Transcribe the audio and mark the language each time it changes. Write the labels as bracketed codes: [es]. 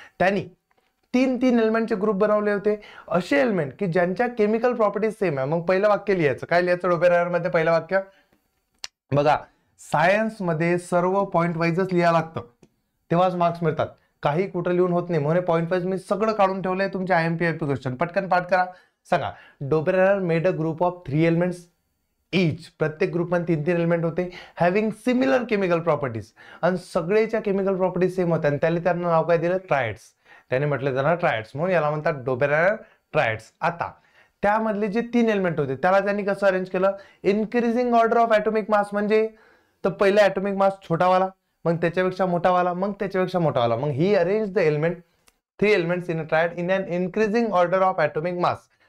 [mr] त्यांनी 3 एलिमेंटचे ग्रुप बनवले होते, असे एलिमेंट की ज्यांच्या केमिकल प्रॉपर्टीज सेम आहे. मग पहिलं वाक्य लिहायचं. काय लिहायचं डोबेरानर मध्ये? पहिलं वाक्य बघा, सायन्स मध्ये सर्व पॉइंट वाईजच लिहायला लागतं, तेव्हाच मार्क्स मिळतात. काही कुठं लिहून होत नाही. म्हणून पॉइंट वाईज मी सगळं काढून ठेवलंय तुमच्या IMP क्वेश्चन. पटकन पाठ करा. [en] सांगा, Dobereiner made a group of 3 elements each. [mr] प्रत्येक ग्रुपमध्ये 3 एलिमेंट होते, [en] Having similar chemical properties. [mr] आणि सगळेच्या केमिकल प्रॉपर्टीज सेम होत्या. आणि त्यांना नाव काय दिलं? ट्रायड्स. त्याने म्हटलं त्यांना ट्रायड्स, म्हणून याला म्हणतात डोबेरानर ट्रायड्स. आता त्यामधले जे 3 एलिमेंट होते त्याला त्यांनी कसं अरेंज केलं? [en] Increasing order of atomic mass. [mr] म्हणजे तर पहिला ॲटॉमिक मास छोटावाला, मग त्याच्यापेक्षा मोठावाला, मग त्याच्यापेक्षा मोठावाला. [en] मग ही arrange the element 3 elements in a triad in an increasing order of atomic mass.